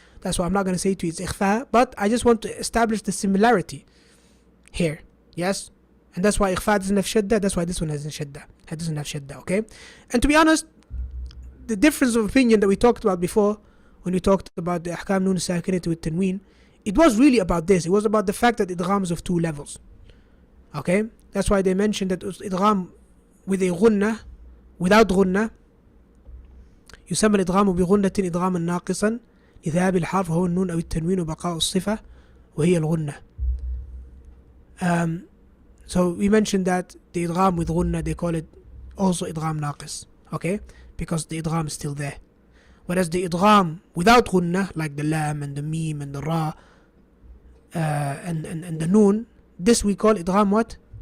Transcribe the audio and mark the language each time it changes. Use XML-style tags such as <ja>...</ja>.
<en>That's why I'm not going to say to you it's ikhfa, but I just want to establish the similarity here. Yes? And that's why ikhfa doesn't have shadda, that's why this one hasn't shadda. It doesn't have shadda, okay? And to be honest, the difference of opinion that we talked about before, when we talked about the ahkam nun sakinat with tanween, it was really about this. It was about the fact that idgham is of two levels. Okay? That's why they mentioned that idgham with a ghunna, without ghunna,</en> <ar>يسمى الإدغام بغنة إدغاما ناقصا لذهاب الحرف وهو النون أو التنوين وبقاء الصفة وهي الغنة.</ar> <en>So we mentioned that the idgham with ghunna, they call it also idgham naqis. Okay? Because the idgham is still there. Whereas the idgham without ghunna, like the lam and the mim and the ra, and the noon, this we call idgham what?</en>